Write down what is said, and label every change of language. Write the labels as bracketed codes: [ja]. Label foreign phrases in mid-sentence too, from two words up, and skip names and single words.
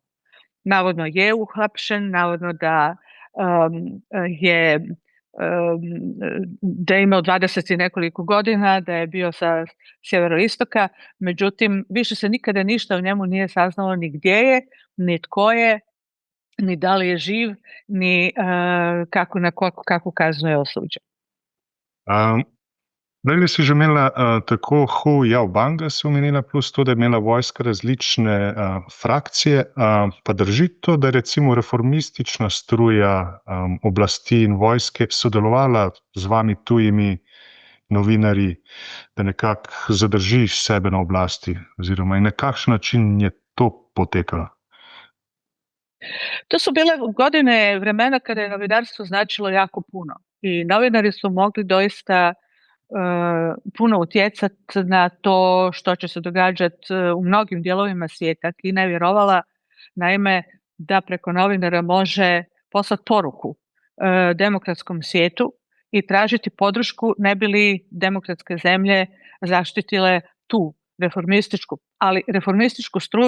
[hr] Navodno je uhapšen, navodno da je imao 20 i nekoliko godina, da je bio sa sjeveroistoka, međutim više se nikada ništa o njemu nije saznalo ni gdje je, ni tko je, ni da li je živ, ni na kakvu kaznu je osuđen. [sl] Prej si že imela tako Hu Jaobanga, si omenila, plus to, da je imela vojska različne frakcije. Pa drži to, da je recimo reformistična struja oblasti in vojske sodelovala z vami tujimi novinarji, da nekako zadržiš sebe na oblasti, oziroma in na kakšen način je to potekalo? [hr] To su bile godine, vremena kada je novinarstvo značilo jako puno i novinari su mogli doista puno utjecati na to što će se događati u mnogim dijelovima svijeta. Kina je vjerovala naime da preko novinara može poslati poruku demokratskom svijetu i tražiti podršku ne bi li demokratske zemlje zaštitile tu reformističku struju.